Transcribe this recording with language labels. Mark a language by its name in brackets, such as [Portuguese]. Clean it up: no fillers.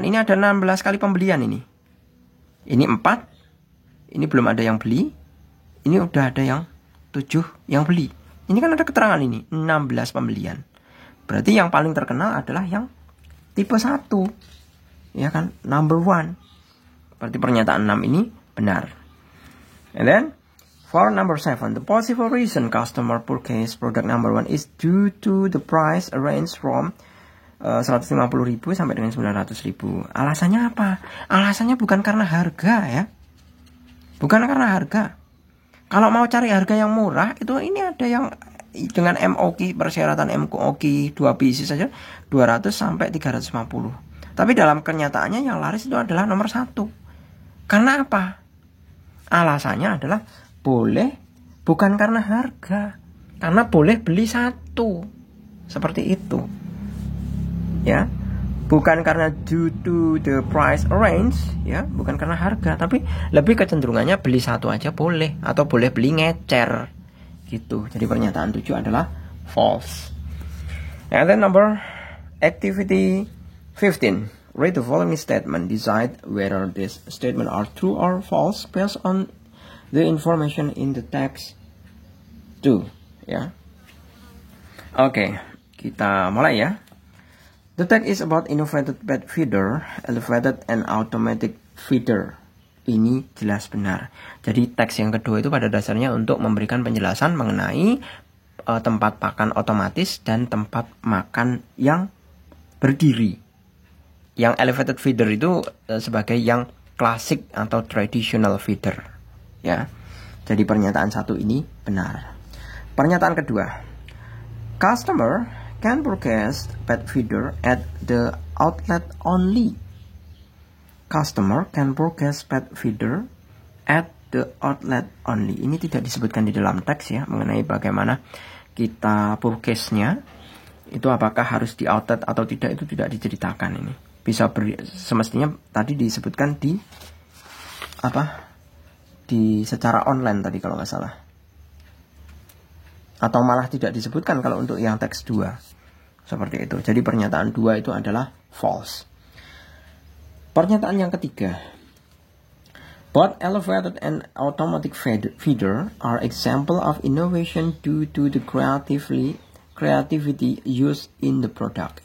[Indonesian] Ini ada 16 kali pembelian ini. Ini 4. Ini belum ada yang beli. Ini udah ada yang 7 yang beli. Ini kan ada keterangan ini. 16 pembelian. Berarti yang paling terkenal adalah yang tipe 1. Ya kan? [English] Number 1. [Indonesian] Berarti pernyataan 6 ini benar. [English] And then, for number 7, the possible reason customer purchase product number 1 is due to the price range from [Indonesian] 150.000 sampai dengan 900.000. Alasannya apa? Alasannya bukan karena harga ya. Bukan karena harga. Kalau mau cari harga yang murah, itu ini ada yang dengan MOQ, persyaratan MOQ 2 pieces saja 200 sampai 350. Tapi dalam kenyataannya yang laris itu adalah nomor 1. Karena apa? Alasannya adalah boleh, bukan karena harga. Karena boleh beli 1. Seperti itu. Ya. Bukan karena [English] due to the price range, [Indonesian] ya, bukan karena harga, tapi lebih kecenderungannya beli 1 aja boleh, atau boleh beli ngecer. Gitu. Jadi pernyataan 7 adalah false. [English] And then number activity 15. Read the following statement. Decide whether this statement are true or false based on the information in the text 2. Ya. [Indonesian] Oke, kita mulai ya. [English] The text is about innovated pet feeder, elevated and automatic feeder. [Indonesian] Ini jelas benar. Jadi teks yang kedua itu pada dasarnya untuk memberikan penjelasan mengenai tempat pakan otomatis dan tempat makan yang berdiri. Yang elevated feeder itu sebagai yang klasik atau traditional feeder. Ya. Jadi pernyataan 1 ini benar. Pernyataan kedua. [English] Customer can purchase pet feeder at the outlet only. Customer can purchase pet feeder at the outlet only. [Indonesian] Ini tidak disebutkan di dalam teks ya, mengenai bagaimana kita purchase-nya. Itu apakah harus di outlet atau tidak, itu tidak diceritakan ini. Bisa semestinya tadi disebutkan di secara online tadi kalau nggak salah. Atau malah tidak disebutkan kalau untuk yang teks 2. Seperti itu. Jadi pernyataan 2 itu adalah false. Pernyataan yang ketiga. [English] Both elevated and automatic feeder are example of innovation due to the creativity used in the product.